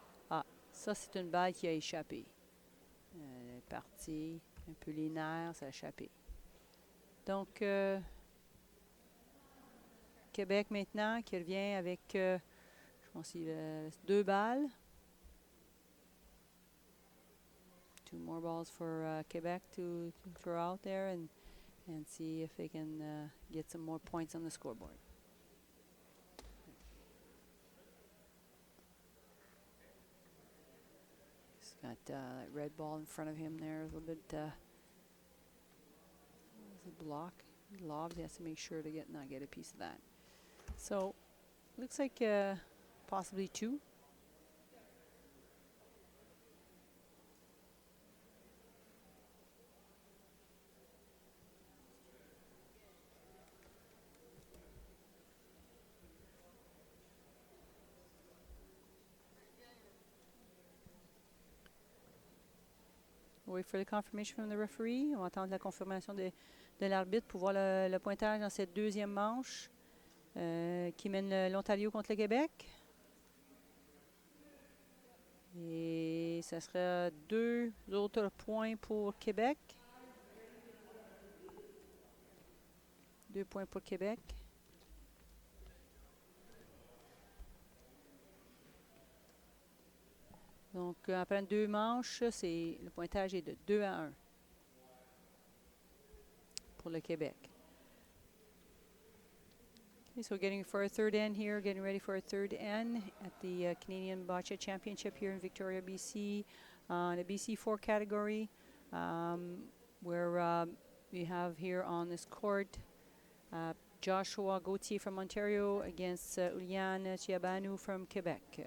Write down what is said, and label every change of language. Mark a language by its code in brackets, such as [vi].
[fr] Ah, ça, c'est une balle qui a échappé. Elle est partie. Un peu les nerfs, ça a échappé. Donc, Québec maintenant qui revient avec, je pense qu'il reste 2 balles. [en] 2 more balls for Quebec to throw out there and see if they can get some more points on the scoreboard. He's got that red ball in front of him there, a little bit a block. He lobs, he has to make sure to not get a piece of that. So, looks like possibly 2. We'll wait for the confirmation from the referee. [fr] On va attendre la confirmation de l'arbitre pour voir le pointage dans cette deuxième manche qui mène l'Ontario contre le Québec. Et ça sera 2 autres points pour Québec. 2 points pour Québec. Donc, après 2 manches, le pointage est de 2-1 pour le Québec. [en] Okay, so getting for a third end here, getting ready for a third end at the Canadian Bocce Championship here in Victoria, BC, the BC4 category. where we have here on this court Joshua Gautier from Ontario against Iulian Ciobanu from Quebec.